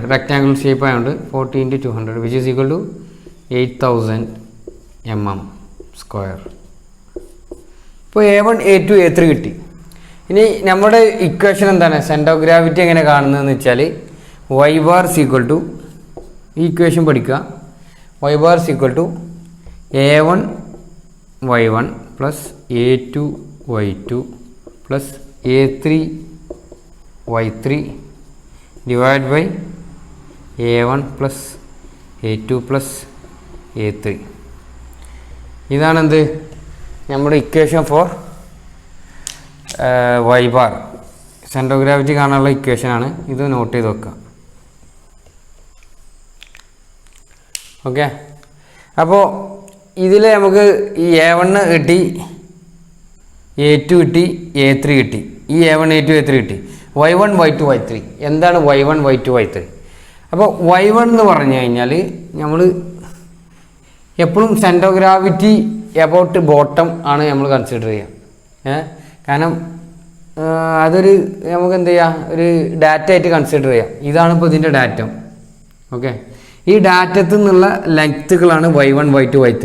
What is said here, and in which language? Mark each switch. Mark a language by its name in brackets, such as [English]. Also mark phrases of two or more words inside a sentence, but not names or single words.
[English] rectangle shape ആയതുകൊണ്ട് 40 into 200 which is equal to 8000 mm². [Malayalam] ഇപ്പോൾ A1 A2 A3 കിട്ടി. ഇനി നമ്മുടെ ഇക്വേഷൻ എന്താണ്? [English] center of gravity [Malayalam] എങ്ങനെ കാണുന്നതെന്ന് വെച്ചാൽ [English] y bar equal to, [Malayalam] ഈ ഇക്വേഷൻ പഠിക്കുക, [English] y bar equal to A1 y1 plus A2 y2 plus A3 y3 divide by A1 plus A2 plus A3. [Malayalam] ഇതാണെന്ത് നമ്മുടെ [English] equation for y bar. center of gravity [Malayalam] കാണാനുള്ള ഇക്വേഷനാണ് ഇത്. നോട്ട് ചെയ്ത് വെക്കുക. ഓക്കെ. അപ്പോൾ ഇതിൽ നമുക്ക് ഈ A1 കിട്ടി, A2 കിട്ടി, A3 കിട്ടി. ഈ A1 A2 A3 കിട്ടി. Y1 Y2 Y3 എന്താണ് Y1 Y2 Y3? അപ്പോൾ Y1 എന്ന് പറഞ്ഞു കഴിഞ്ഞാൽ നമ്മൾ എപ്പോഴും [English] center of gravity about bottom [Malayalam] ആണ് നമ്മൾ കൺസിഡർ ചെയ്യുക. കാരണം അതൊരു നമുക്ക് എന്ത് ചെയ്യാം, ഒരു ഡാറ്റ ആയിട്ട് കൺസിഡർ ചെയ്യാം. ഇതാണ് ഇപ്പോൾ ഇതിൻ്റെ ഡാറ്റ. ഓക്കെ. ഈ ഡാറ്റത്തിൽ നിന്നുള്ള ലെങ്ത്തുകളാണ് Y1 Y2 Y3.